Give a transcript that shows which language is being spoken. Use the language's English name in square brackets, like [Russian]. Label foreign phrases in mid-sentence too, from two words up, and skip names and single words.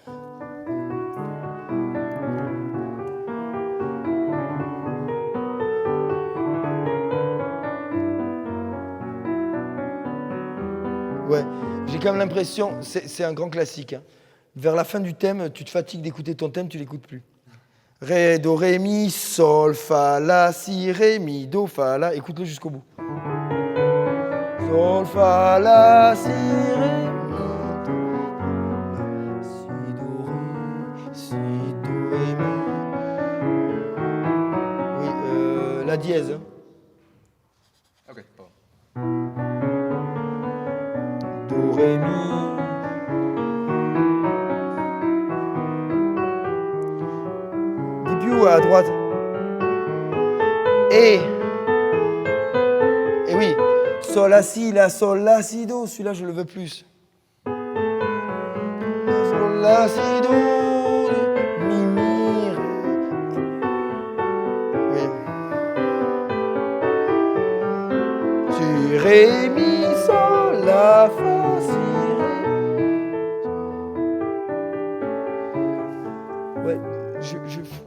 [French] Ouais, j'ai quand même l'impression, c'est un grand classique. Hein. Vers la fin du thème, tu te fatigues d'écouter ton thème, tu l'écoutes plus. Ré, do, ré, mi, sol, fa, la, si, ré, mi, do, fa, la. Écoute-le jusqu'au bout. Sol, fa, la, si, ré, mi, do, si, do, ré, mi. Oui, la dièse. Hein. Ok, pardon. Do, ré, mi. À droite. Et oui, sol, la, si, do. Celui-là, je le veux plus. La, sol, la, si, do, mi, mi, ré. Oui. Si, ré, mi, sol, la, fa, si, ré. Ouais, je...